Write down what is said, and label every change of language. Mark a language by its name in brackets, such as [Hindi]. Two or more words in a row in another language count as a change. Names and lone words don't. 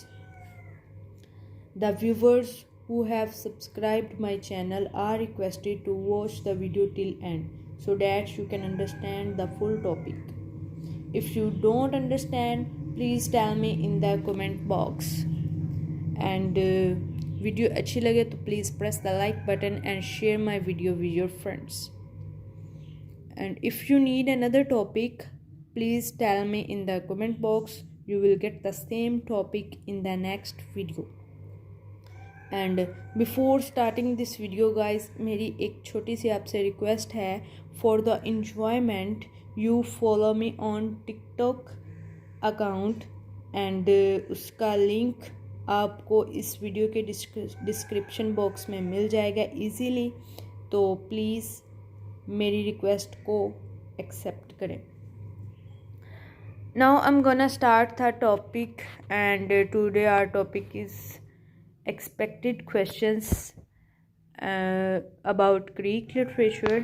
[English] The viewers who have subscribed my channel are requested to watch the video till end so that you can understand the full topic. If you don't understand, please tell me in the comment box. And video [Hindi] अच्छी लगे तो [English] please press the like button and share my video with your friends. And if you need another topic, please tell me in the comment box. You will get the same topic in the next video. And before starting this video guys, [Hindi] मेरी एक छोटी सी आपसे request है. [English] For the enjoyment, you follow me on TikTok account and [Hindi] उसका link आपको इस वीडियो के [English] description box [Hindi] में मिल जाएगा इजीली. तो प्लीज़ मेरी रिक्वेस्ट को एक्सेप्ट करें. [English] now I am gonna start the topic and today our topic is expected questions about Greek literature.